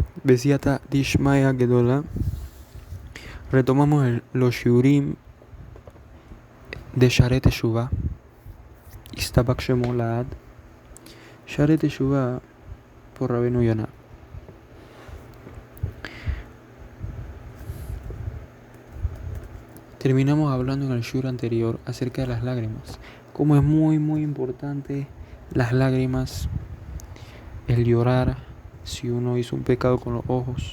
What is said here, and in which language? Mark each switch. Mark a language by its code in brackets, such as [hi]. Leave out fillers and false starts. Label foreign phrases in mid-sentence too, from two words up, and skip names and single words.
[arc] בסייעתא דשמיא גדולה. [es] Retomamos los Shurim de Sharet Teshuvah. [he] ישתבח שמו לעד. [es] Sharet Teshuvah por Rabbeinu Yonah. Terminamos hablando en el shur anterior acerca de las lágrimas. Cómo es muy importante las lágrimas, el llorar si uno hizo un pecado con los ojos.